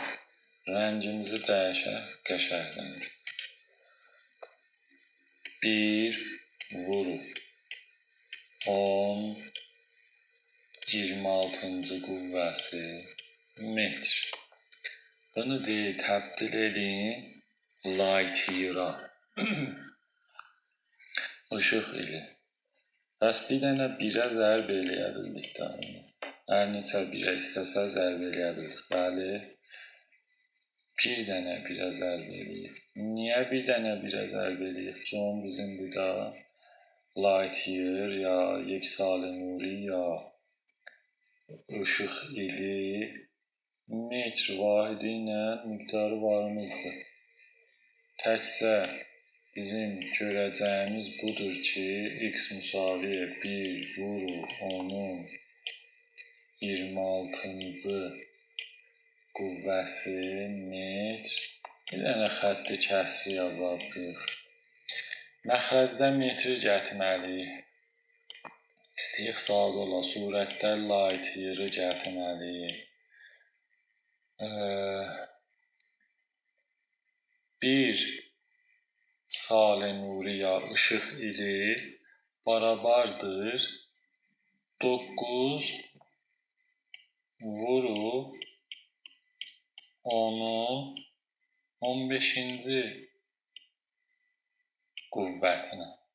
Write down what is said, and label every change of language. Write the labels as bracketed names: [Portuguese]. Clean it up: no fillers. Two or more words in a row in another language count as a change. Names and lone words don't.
[Azerbaijani] Rəngimizi dəyişək, qəşəng rəng. 1/10-26-cı qüvvəsi metr. Bunu təbdil edin [English] light year- [Azerbaijani] a. Işıq ili. Bəs bir dənə birə zərb eləyə bildik də onu. Hər neçə birə istəsə zərb eləyə bildik. Bəli. Bir dənə birə zərb eləyib. Niyə bir dənə birə zərb eləyib? Çünki bizim burada [English] light year [Azerbaijani] ya [Persian] یک سال نوری [Azerbaijani] ya ışıq ili metr vahidi ilə miqdarı varımızdır. Təkcə bizim görəcəyimiz budur ki, x müsavi 1/10-26-cı qüvvəsi metr. Bir dənə xətti kəsri yazacağıq. Məxrəcdə metri gətirməliyik. İstəyək sadə ola, surətdə [English] light year- [Azerbaijani] ı gətirməliyik. 1 [Persian] سال نوری [Azerbaijani] ya ışıq ili bərabərdir 9 vurub 10-un 15-ci qüvvətinə.